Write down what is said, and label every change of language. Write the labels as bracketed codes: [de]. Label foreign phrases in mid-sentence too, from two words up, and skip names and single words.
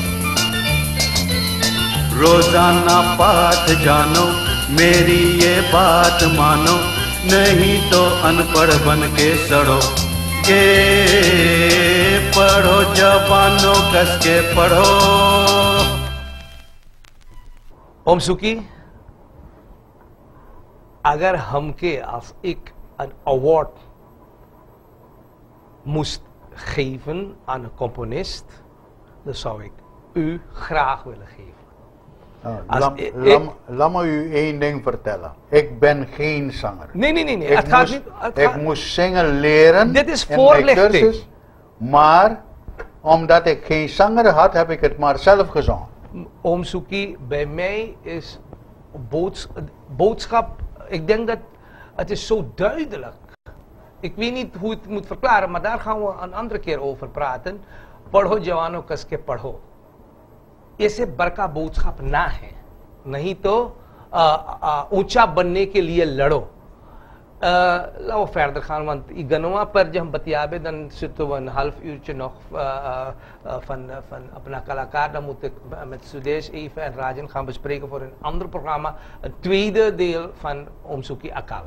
[hi] रोजाना पाठ जानो, मेरी ये बात मानो, नहीं तो अनपढ़ बन के सड़ो। के पढ़ो जवानों कस के पढ़ो। [nl] ओम सुखी, [hns] अगर हमके [nl] als ik een award moest geven aan een componist, dan zou ik u graag willen geven. Laat me u één ding vertellen. Ik ben geen zanger. Nee. Ik moest zingen leren. Dit is in mijn voorlichting. cursus, maar omdat ik geen zanger had, heb ik het maar zelf gezongen. Oom Suki, bij mij is boodschap. Ik denk dat het is zo duidelijk. Ik weet niet hoe het moet verklaren, maar daar gaan we een andere keer over praten. [hi] पढ़ो जवानों कस के पढ़ो, ऐसे बड़का बोझ ना है, नहीं तो ऊंचा बनने के लिए लड़ो. [nl] Laten we verder gaan, want ik ganoa per jam batiabe, dan zitten we een half uurtje nog van Apna Kalakaar. Dan moet ik met Sudesh even en Rajan gaan bespreken voor een ander programma, een tweede deel van Om Suki Akal.